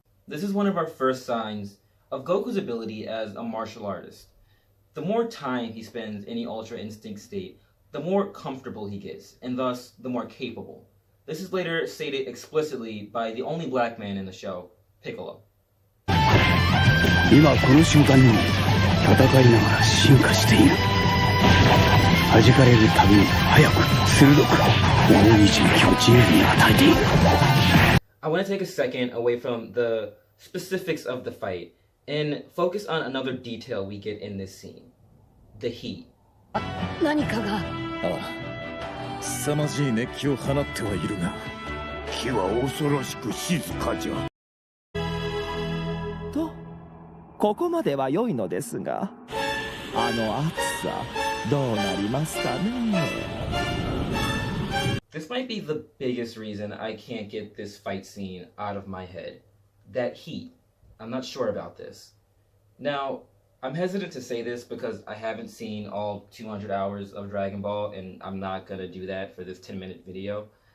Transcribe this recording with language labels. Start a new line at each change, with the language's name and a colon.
English: This is one of our first signs of Goku's ability as a martial artist. The more time he spends in the Ultra Instinct state, the more comfortable he gets, and thus the more capable. This is later stated explicitly by the only black man in the show, Piccolo.
Japanese: 今この瞬間にも戦いながら進化している。弾かれるたびに速く鋭く大い一撃を自由に与えている。
English: I want to take a second away from the specifics of the fight and focus on another detail we get in this scene. The heat.
Japanese: 何かが。凄まじい熱気を放ってはいるが、火は恐ろしく静かじゃ。と、ここまでは良いのですが、あの暑さどうなりますかね。
English: This might be the biggest reason I can't get this fight scene out of my head. That heat. I'm not sure about this. Now, I'm hesitant to say this because I haven't seen all 200 hours of Dragon Ball, and I'm not going to do that for this 10-minute video.